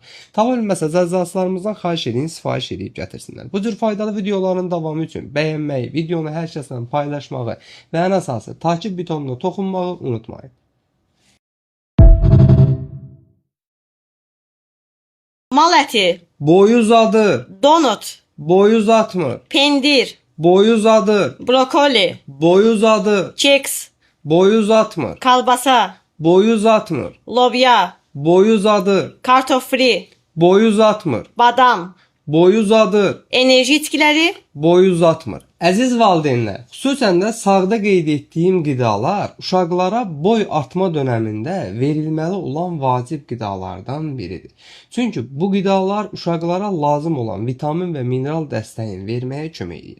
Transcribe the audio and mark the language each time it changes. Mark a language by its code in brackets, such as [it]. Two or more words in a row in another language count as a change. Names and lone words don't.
[az] Tava bilməsə cəzaslarımızdan xahiş edin, sifariş edib gətirsinlər. Bu cür faydalı videoların davamı üçün bəyənməyi, videonu hər kəslə paylaşmağı və ən əsası [tr] takip butonuna [az] toxunmağı unutmayın. mal əti, Boy uzadı, donut, boy uzatmır, pendir, boy uzadı, brokoli, boy uzadı, keks, boy uzatmır, kalbasa, boy uzatmır, lobya, boy uzadı, kartof fri, boy uzatmır, badam, boy uzadı, enerji itkiləri, boy uzatmır. Əziz valideynlər, xüsusən də sağda qeyd etdiyim qidalar uşaqlara boy artma dönəmində verilməli olan vacib qidalardan biridir. Çünki bu qidalar uşaqlara lazım olan vitamin və mineral dəstəyin verməyə kömək edir.